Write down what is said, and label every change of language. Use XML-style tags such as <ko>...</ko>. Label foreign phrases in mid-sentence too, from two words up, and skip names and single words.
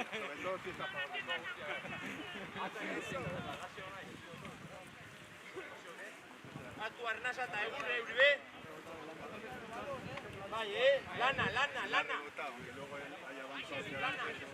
<es>Sobre todo si está a favor de todo.</es> <eu>Atu arnasa eta egurre, Uribe. Bai, lana.</eu> <es>Rebotado, que luego él haya avanzado.</es>